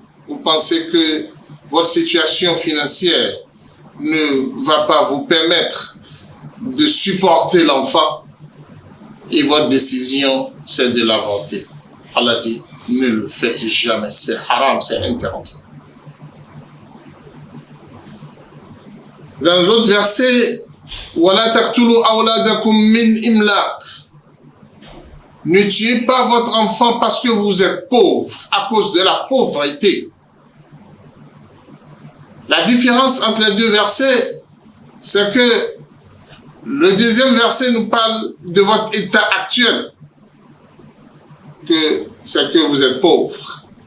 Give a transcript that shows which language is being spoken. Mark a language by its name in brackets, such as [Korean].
[French] Vous pensez que votre situation financière ne va pas vous permettre de supporter l'enfant et votre décision c'est de l'avorter. Allah dit ne le faites jamais, c'est haram, c'est interdit. [Arabic] Dans l'autre verset, وَلَا تَقْتُلُوا أَوْلَادَكُمْ مِنْ إِمْلَاقٍ. [French] Ne tuez pas votre enfant parce que vous êtes pauvre, à cause de la pauvreté. La différence entre les deux versets, c'est que le deuxième verset nous parle de votre état actuel, que c'est que vous êtes pauvre.